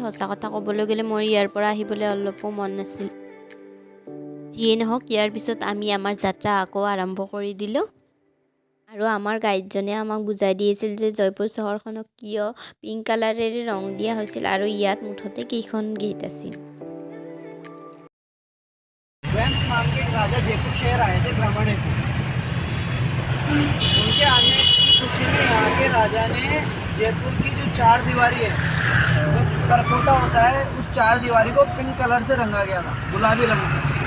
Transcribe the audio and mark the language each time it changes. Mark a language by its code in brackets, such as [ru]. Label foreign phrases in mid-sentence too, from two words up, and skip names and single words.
[as] সঁচা কথা ক'বলৈ গ'লে মোৰ ইয়াৰ পৰা আহিবলৈ অলপো মন নাছিল। যিয়েই নহওক, ইয়াৰ পিছত আমি আমাৰ যাত্ৰা আকৌ আৰম্ভ কৰি দিলোঁ। আৰু আমাৰ গাইডজনে আমাক বুজাই দিছিল যে জয়পুৰ চহৰখনক কিয় [en] pink colour [as] ৰং দিয়া হৈছিল আৰু ইয়াত মুঠতে কেইখন গেট আছিল। [hi] नाम के राजा जयपुर शहर आए थे भ्रमण हेतु। उनके आने की खुशी में यहाँ के राजा ने जयपुर की जो 4 दीवारी है, जो परकोटा होता है, उस 4 दीवारी को [en] pink colour [hi] से रंगा गया था, गुलाबी रंग से।